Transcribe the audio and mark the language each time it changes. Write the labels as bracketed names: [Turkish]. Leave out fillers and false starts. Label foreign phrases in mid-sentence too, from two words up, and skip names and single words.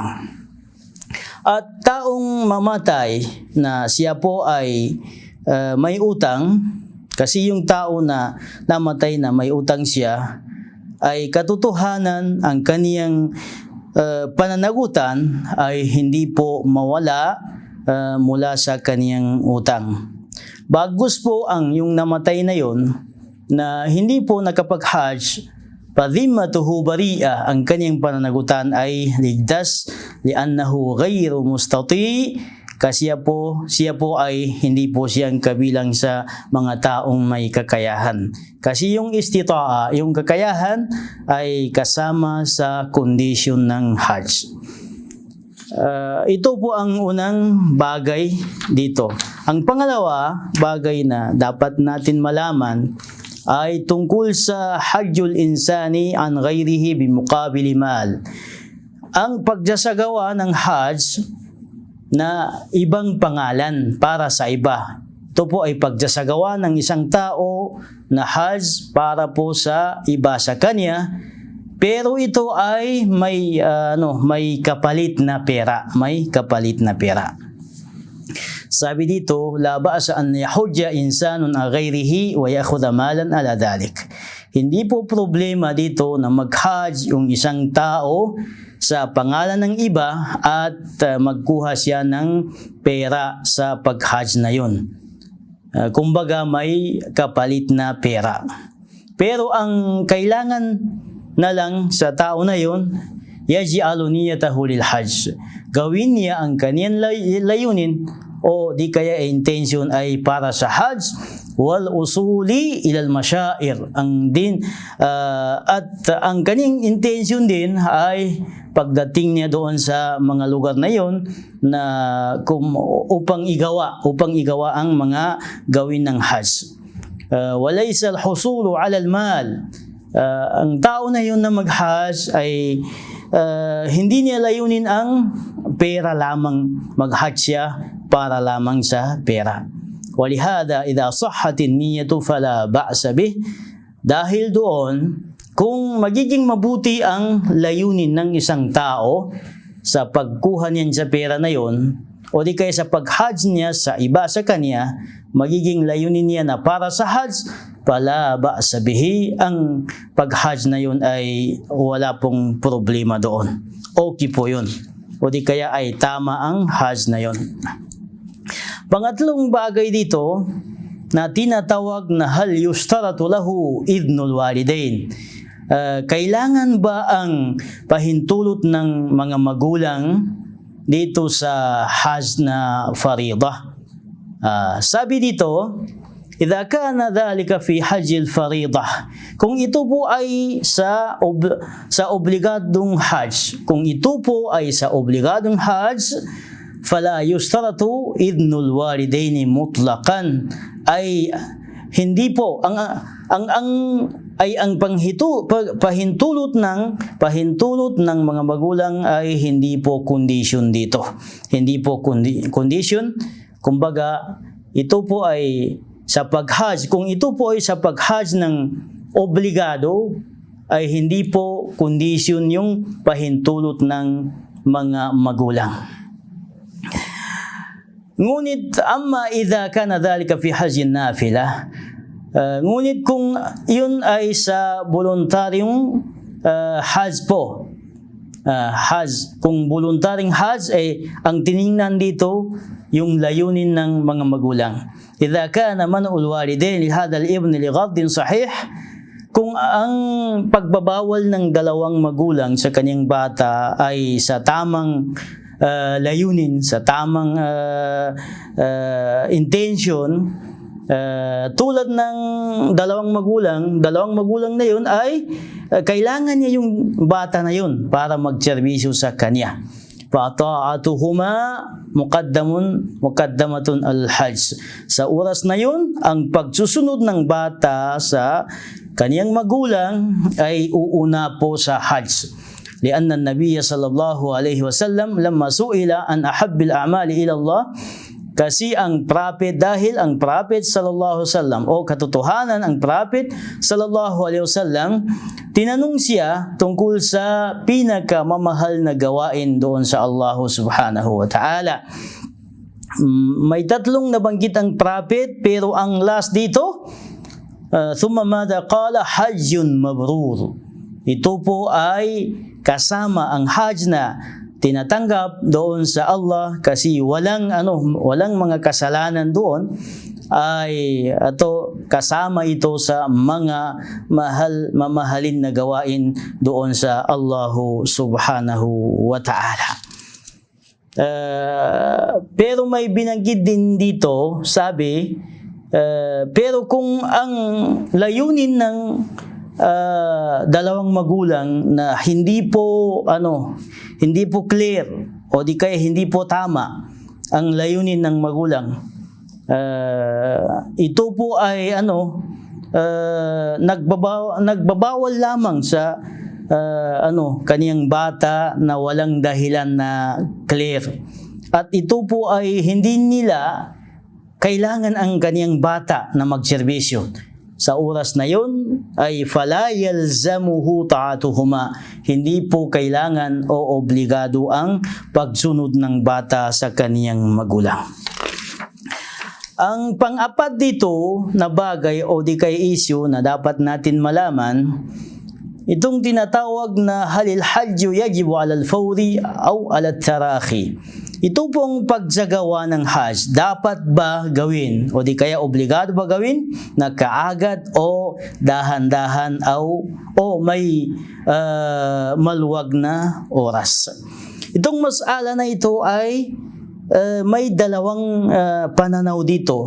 [Filipino] At taong mamatay na siya po ay may utang, kasi yung tao na namatay na may utang siya, ay katotohanan ang kaniyang pananagutan ay hindi po mawala mula sa kaniyang utang. Bagus po ang yung namatay na yon na hindi po nakapag-Hajj, [Arabic] فذمته بريئة, [Filipino] ang kanyang pananagutan ay ligtas, [Arabic] لأنه غير مستطيع, [Filipino] kasi siya po ay hindi po siyang kabilang sa mga taong may kakayahan. Kasi yung istita'a, yung kakayahan ay kasama sa kondisyon ng Hajj. Ito po ang unang bagay dito. Ang pangalawa, bagay na dapat natin malaman ay tungkol sa [Arabic] حج الإنسان عن غيره بمقابل مال. [Filipino] Ang pagsasagawa ng Hajj na ibang pangalan para sa iba. Ito po ay pagsasagawa ng isang tao na Hajj para po sa iba sa kanya, pero ito ay may kapalit na pera, may kapalit na pera. Sabi dito, [Arabic] لا بأس أن يحج إنسان عن غيره ويأخذ مالا على ذلك. [Filipino] Hindi po problema dito na mag-Hajj yung isang tao sa pangalan ng iba at magkuha siya ng pera sa pag-Hajj na yun. Kumbaga may kapalit na pera. Pero ang kailangan na lang sa tao na yun, [Arabic] يجعل نيته للحج. [Filipino] Gawin niya ang kaniyang layunin o di kaya intention ay para sa Hajj, [Arabic] والوصول إلى المشاعر, [Filipino] ang din at ang kaning intention din ay pagdating niya doon sa mga lugar na yon na upang igawa ang mga gawin ng Hajj. [Arabic] وليس الحصول على المال, [Filipino] Ang tao na yun na mag-hajj ay hindi niya layunin ang pera lamang, mag-hajj siya para lamang sa pera. [Arabic] ولهذا إذا صحت النية فلا بأس به. [Filipino] Dahil doon, kung magiging mabuti ang layunin ng isang tao sa pagkuha niyan sa pera na yon, o di kaya sa pag-hajj niya sa iba sa kanya, magiging layunin niya na para sa hajj, [Arabic] فلا بأس به, [Filipino] ang pag-hajj na yun ay wala pong problema doon. Okay po yun. O di kaya ay tama ang hajj na yun. Pangatlong bagay dito na tinatawag na [Arabic] هل يشترط له إذن الوالدين. [Filipino] Kailangan ba ang pahintulot ng mga magulang dito sa hajj na faridah? Sabi dito, [Arabic] إذا كان ذلك في حج الفريضة, [Filipino] kung ito po ay sa obligadong hajj, kung ito po ay sa obligadong hajj, [Arabic] فلا يشترط إذن الوالدين مطلقا, [Filipino] ay hindi po ang pahintulot ng mga magulang ay hindi po condition dito. Hindi po condition. Kumbaga, ito po ay sa pag-hajj. Kung ito po ay sa pag-hajj ng obligado, ay hindi po condition yung pahintulot ng mga magulang. [Arabic] Ngunit أما إذا كان ذلك في حج نافلة, [Filipino] ngunit kung yun ay sa voluntaryong hajj po, hajj, kung voluntaryong hajj ay ang tiningnan dito yung layunin ng mga magulang. [Arabic] إذا كان منع الوالدين لهذا الابن لغرض صحيح, [Filipino] kung ang pagbabawal ng dalawang magulang sa kanyang bata ay sa tamang layunin, sa tamang intention, tulad ng dalawang magulang na yun ay kailangan niya yung bata na yun para magserbisyo sa kanya. [Arabic] فَطَاعَتُهُمَا مُقَدَّمَةٌ al-hajj. [Filipino] Sa oras na yun, ang pagsusunod ng bata sa kaniyang magulang ay uuna po sa hajj. [Arabic] لأن النبي صلى الله عليه وسلم لما سئل عن أحب الأعمال إلى الله, [Filipino] kasi ang prophet, dahil ang prophet [Arabic] صلى الله عليه وسلم, [Filipino] o katotohanan ang prophet [Arabic] صلى الله عليه وسلم, [Filipino] tinanong siya tungkol sa pinakamamahal na gawain doon sa Allah [Arabic] سبحانه وتعالى. [Filipino] May tatlong nabanggit ang prophet, pero ang last dito, [Arabic] ثم ماذا قال حج مبرور. [Filipino] Ito po ay kasama ang hajj na tinatanggap doon sa Allah, kasi walang mga kasalanan doon, ay kasama ito sa mga mamahalin na gawain doon sa Allah [Arabic] سبحانه وتعالى. [Filipino] Pero may binanggit din dito, sabi, pero kung ang layunin ng dalawang magulang na hindi po clear, o di kaya hindi po tama ang layunin ng magulang, ito po ay nagbabawal lamang sa kaniyang bata na walang dahilan na clear, at ito po ay hindi nila kailangan ang kaniyang bata na magserbisyo. Sa oras na yun ay [Arabic] فلا يلزمه طاعتهما, [Filipino] hindi po kailangan o obligado ang pagsunod ng bata sa kaniyang magulang. Ang pang-apat dito na bagay o di kay issue na dapat natin malaman, itong tinatawag na [Arabic] هل الحج يجب على الفور أو على التراخي. [Filipino] Ito pong pagsagawa ng hajj, dapat ba gawin o di kaya obligado ba gawin na kaagad o dahan-dahan o may maluwag na oras? Itong mas'ala na ito ay may dalawang pananaw dito.